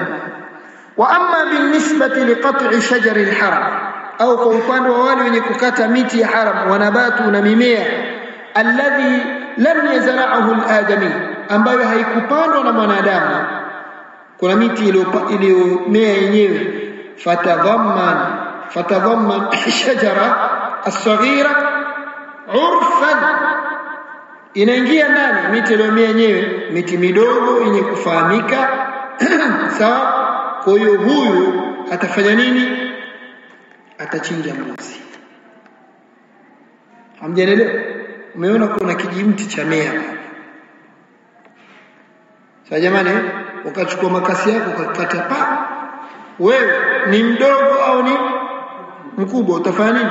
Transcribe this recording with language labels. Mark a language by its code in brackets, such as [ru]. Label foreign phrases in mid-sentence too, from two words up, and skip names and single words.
[ar] وأما بالنسبة لقطع شجر الحرم, [sw] au kwa upande wa wale wenye kukata miti ya haram, wanabatu na mimea, [ar] الذي لم يزرعه الآدمي, [sw] ambayo haikupandwa na mwanadamu. Kuna miti iliyomea yenyewe, [ar] فتضمن الشجرة الصغيرة عرفا, [sw] inaingia ndani miti iliyomea yenyewe, miti midogo yenye kufahamika sawa. Kwa hiyo huyu atafanya nini? Atachinja mbuzi. Hamjanielewa? Umeona kuna kijimti cha mea sasa, jamani, ukachukua makasi yako ukakata pa, wewe ni mdogo au ni mkubwa, utafanya nini?